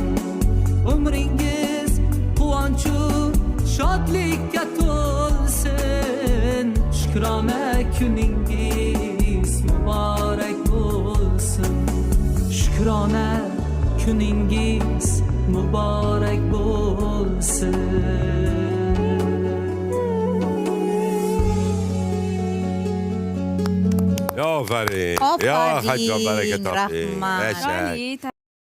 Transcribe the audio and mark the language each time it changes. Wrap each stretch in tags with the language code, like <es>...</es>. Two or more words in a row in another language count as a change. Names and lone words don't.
<uz>Umringiz quvonchu shodlikka to'lsin, shukrona kuningiz muborak bo'lsin. Shukrona kuningiz muborak bo'lsin.</uz> <fa>آفرین آفرین. یا حجا برکت آفرین رحمت. قشنگ.</fa>